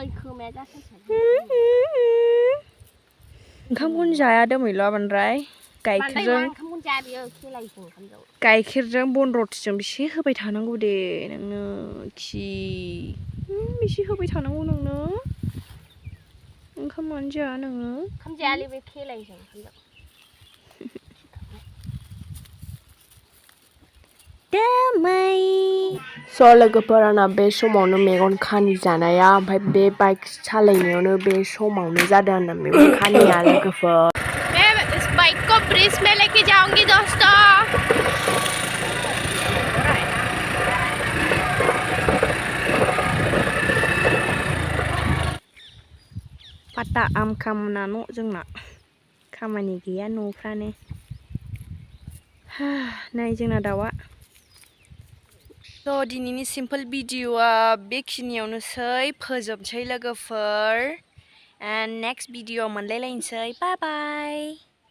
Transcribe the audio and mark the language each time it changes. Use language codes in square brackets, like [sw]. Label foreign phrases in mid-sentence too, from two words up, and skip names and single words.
[brx] ओंखामखौनो जाया दोमैल'आ बांद्राय गाइखेरजों बन रटिजों बेसे होबाय थानांगौ दे नोंनो खि बेसे होबाय थानांगौ नोंनो ओंखामानो जाया नोङो ओंखाम जायालै बे खेलायजों स' लोगोफोर आंना बे समावनो मेगन खानि जानाया ओमफ्राय बे बाइक सालायनायावनो बे समावनो जादों आंना मेगन खानिया लोगोफोर [hi] मैं इस बाइक को ब्रिज में लेके जाऊंगी दोस्तों [brx] पाता आम खामना न' जोंना खामानि गैया न'फ्रानो नै जोंना दाउआ स' दिनैनि सिम्पोल भिडिअ'आ बेखिनियावनोसै फोजोबसै लोगोफोर [en] and next video' [brx] मोनलायलायनोसै [en] bye bye